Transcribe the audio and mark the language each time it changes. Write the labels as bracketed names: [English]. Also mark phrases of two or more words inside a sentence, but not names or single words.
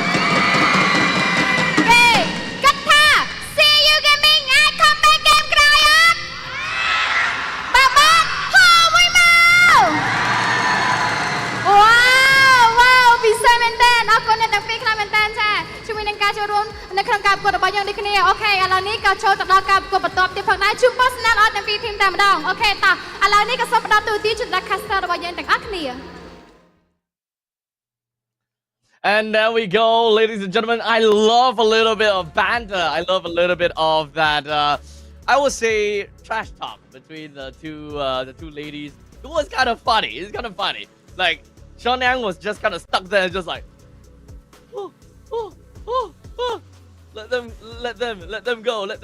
[Khmer] គេគិតថា CU Gaming អាច comeback ហ្គេមក្រោយអត់បបានហោមួយមកវ៉ាវពិសេសមែនតើអរគុណអ្នកទាំងពីរខ្លាំងមែនតើចាជាមួយនឹងការចូលរួមនៅក្នុងការប្រកួតរបស់យើងដូចគ្នាអូខេឥឡូវនេះក៏ចូលទៅដល់ការប្រកួតបន្ទាប់ទៀតផងដែរជួប personal អត់ទាំងពីរធីមតែម្ដងអូខេតោះឥឡូវនេះក៏សូមផ្ដល់ទូទីជូនដល់ caster របស់យើងទាំងអស់គ្នា [English] And there we go, ladies and gentlemen. I love a little bit of banter. I love a little bit of that, I would say, trash talk between the two ladies. It was kind of funny. It's kind of funny. Like, Sean Yang was just kind of stuck there, just like, let them go.